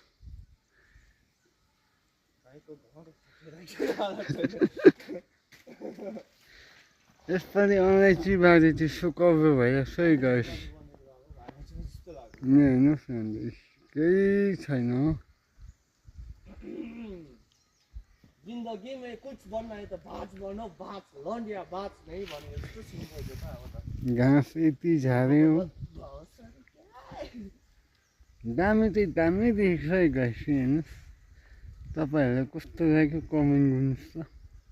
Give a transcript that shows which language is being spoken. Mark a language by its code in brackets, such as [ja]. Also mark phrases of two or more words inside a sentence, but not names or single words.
[ne] यसपालि अलैँची बारी चाहिँ सुकाउरो भइरहेको छ है गाइस। यहाँ हेर्नुहोस् न, केही छैन हो। [hi] जिंदगी में कुछ बनना है तो बाज बनो, बाज लौंडिया बाज नहीं बने तो सिंपल होता है। [ne] घाँस यति झार्यो, दामी चाहिँ दामी देखिन्छ है गाइस। हेर्नुहोस्, तपाईँहरूलाई कस्तो लाग्यो कमेन्ट गर्नुहोस् त।